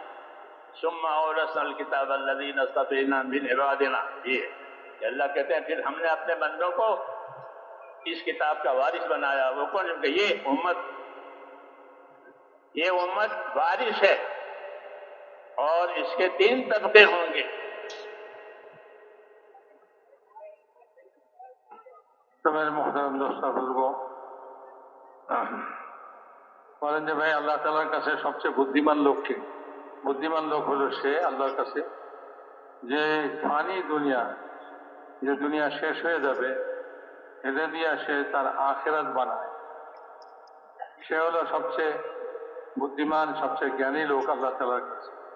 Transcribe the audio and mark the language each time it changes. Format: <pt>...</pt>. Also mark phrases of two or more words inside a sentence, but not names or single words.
<ar>ثم اورثنا الکتاب الذین اصطفینا من عبادنا،</ar> <ur>یہ اللہ کہتے ہیں پھر ہم نے اپنے بندوں کو اس کتاب کا وارث بنایا۔ وہ کون؟ کہ یہ امت وارث ہے، اور اس کے 3 طبقے ہوں گے۔ تو میرے محترم دوستوں بزرگوں،</ur> <bn>বলেন যে ভাই আল্লাহ তাআলার কাছে সবচেয়ে বুদ্ধিমান লোক কে? বুদ্ধিমান লোক হলো সে আল্লাহর কাছে যে ফানি দুনিয়া, যে দুনিয়া শেষ হয়ে যাবে, এটা দিয়ে সে তার আখিরাত বানায়, সে হলো সবচেয়ে বুদ্ধিমান, সবচেয়ে জ্ঞানী লোক আল্লাহ তাআলার কাছে।</bn>